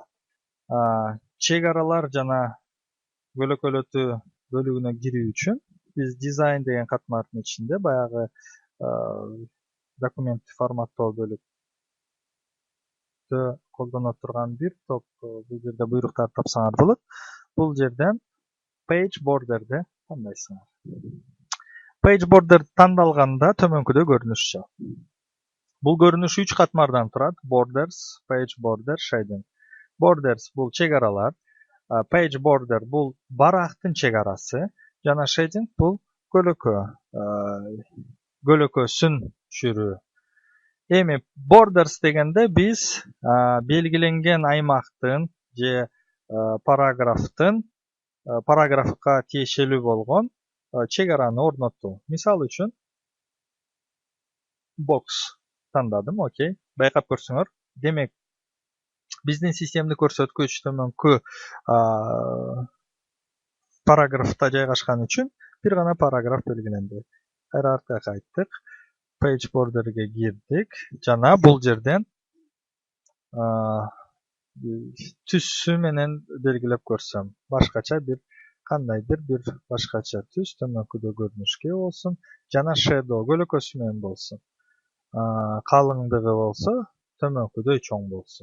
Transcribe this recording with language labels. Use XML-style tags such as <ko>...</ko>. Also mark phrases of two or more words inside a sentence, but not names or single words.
<ky>Чек аралар жана көлөкөлөтүү бөлүгүнө кирүү үчүн биз дизайн деген катмардын ичинде баягы документти форматтоо бөлүктө колдоно турган бир топ бул жерде буйруктарды тапсаңар болот. Бул жерден</ky> <en>page border'ди</en> <ky>тандайсыңар.</ky> <en>Page border</en> <ky>тандалганда төмөнкүдө көрүнүш чыгат. Бул көрүнүш 3 катмардан турат.</ky> <en>Borders, page border, shading.</en> <ky>Borders бул чек аралар,</ky> <en>page border</en> <ky>бул барактын чек арасы, жана shading бул көлөкөсүн түшүрүү. Эми borders дегенде биз белгиленген аймактын же параграфка тиешелүү болгон чек араны орнотуу. Мисалы үчүн box тандадым, окей. Байкап көрсөңөр. Демек, биздин системни көрсөткүч төмөнкү параграфта жайгашкан үчүн бир гана параграф белгиленди. Кайра артка кайттык.</ky> <en>Page border'ге</en> <ky>кирдик. Жана бул жерден түсү менен белгилеп көрсөм, башкача бир кандайдыр бир башкача түс төмөнкүдө көрүнүшкө болсун, жана shadow көлөкөсү менен болсун. Калыңдыгы болсо төмөнкүдөй чоң болсун.</ky>